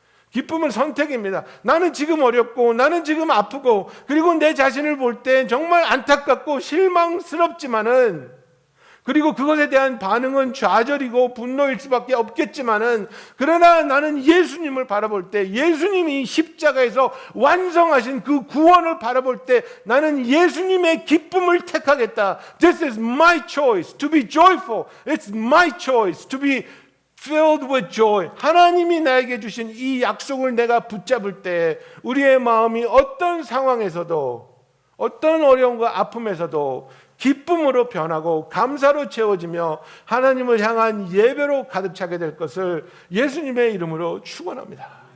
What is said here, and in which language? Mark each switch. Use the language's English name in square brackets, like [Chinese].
[Korean] 기쁨은 선택입니다. 나는 지금 어렵고 나는 지금 아프고 그리고 내 자신을 볼 때 정말 안타깝고 실망스럽지만은 그리고 그것에 대한 반응은 좌절이고 분노일 수밖에 없겠지만은 그러나 나는 예수님을 바라볼 때 예수님이 십자가에서 완성하신 그 구원을 바라볼 때 나는 예수님의 기쁨을 택하겠다. [English] This is my choice to be joyful. It's my choice to be filled with joy. [Korean] 하나님이 나에게 주신 이 약속을 내가 붙잡을 때 우리의 마음이 어떤 상황에서도 어떤 어려움과 아픔에서도 기쁨으로 변하고 감사로 채워지며 하나님을 향한 예배로 가득 차게 될 것을 예수님의 이름으로 축원합니다.